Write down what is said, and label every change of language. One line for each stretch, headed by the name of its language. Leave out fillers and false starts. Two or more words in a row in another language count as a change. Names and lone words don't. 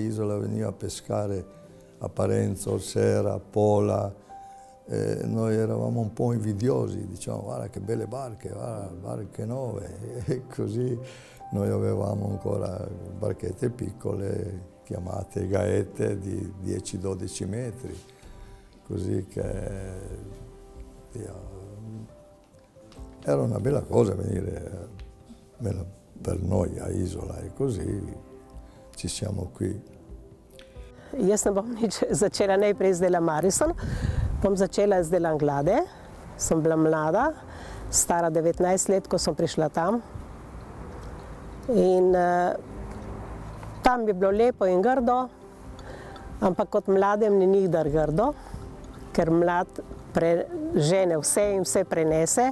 Italian: Isola veniva a pescare a Parenzo, Orsera, Pola, noi eravamo un po' invidiosi, diciamo guarda che belle barche, guarda, barche nuove, e così noi avevamo ancora barchette piccole chiamate gaette di 10-12 metri, così che era una bella cosa venire per noi a Isola e così ci siamo qui.
Slovenian: Jaz ne bom nič začela najprej z dela Marison, bom začela z delom Glade. Sem bila mlada, stara 19 let, ko sem prišla tam. In tam je bilo lepo in grdo, ampak kot mladem ni nikdar grdo, ker mlad prežene vse in vse prenese.